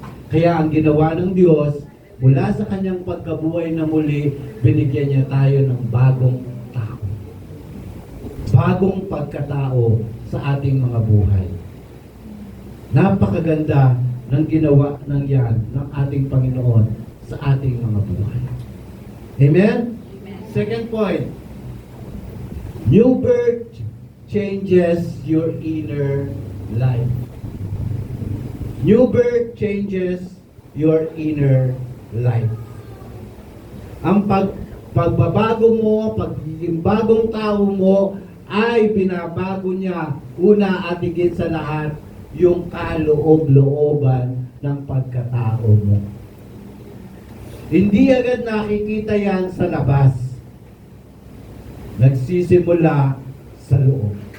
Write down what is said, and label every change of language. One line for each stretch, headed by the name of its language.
Filipino: Kaya ang ginawa ng Diyos, mula sa kanyang pagkabuhay na muli, binigyan niya tayo ng bagong tao. Bagong pagkatao sa ating mga buhay. Napakaganda ng ginawa ng yan ng ating Panginoon sa ating mga buhay. Amen?
English: Second point, new birth changes your inner life. New birth changes your inner life.
Filipino: Ang pagbabago mo, pagiging bagong tao mo, ay binabago niya, una at higit sa lahat, yung kaloob-looban ng pagkatao mo. Hindi agad nakikita yan sa labas. Nagsisimula sa loob.